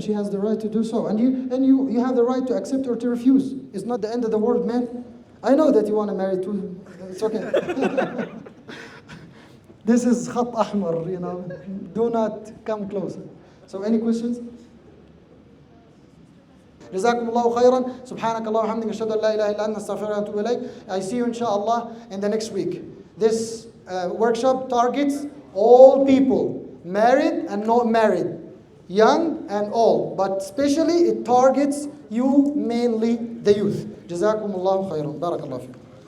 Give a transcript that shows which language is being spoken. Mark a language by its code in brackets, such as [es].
[en] She has the right to do so. And you have the right to accept or to refuse. It's not the end of the world, man. I know that you want to marry too. It's okay. This is khat ahmar, Do not come closer. So any questions? [ar] جزاكم الله خيرا سبحانك الله وبحمدك أشهد أن لا إله إلا أنت أستغفرك وأتوب إليك. [en] I see you inshallah in the next week. This workshop targets all people, married and not married, young and old, but especially it targets you, mainly the youth. [ar] جزاكم الله خيرا. بارك الله فيكم.